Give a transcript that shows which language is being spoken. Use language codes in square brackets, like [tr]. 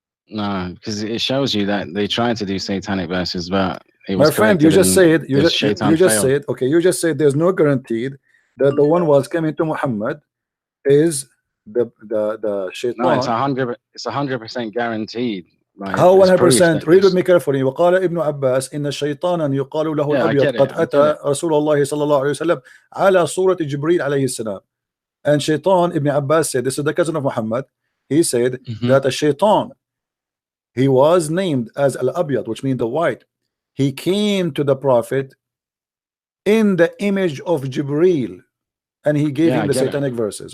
[en] No, because it shows you that they tried to do satanic verses, but it was. My friend, you just said okay, you just said there's no guaranteed that the one was coming to Muhammad is the shaitan. No, it's 100% guaranteed. Right? How 100%? Read with me carefully. [ar] وقال ابن عباس إن شيطانا يقال له الأبيض قد أتى رسول الله صلى الله عليه وسلم على صورة جبريل عليه السلام. [en] And shaitan, Ibn Abbas said, this is the cousin of Muhammad. He said that a shaitan, he was named as Al-Abyad, which means the white. He came to the Prophet in the image of Jibril, and he gave him the satanic verses.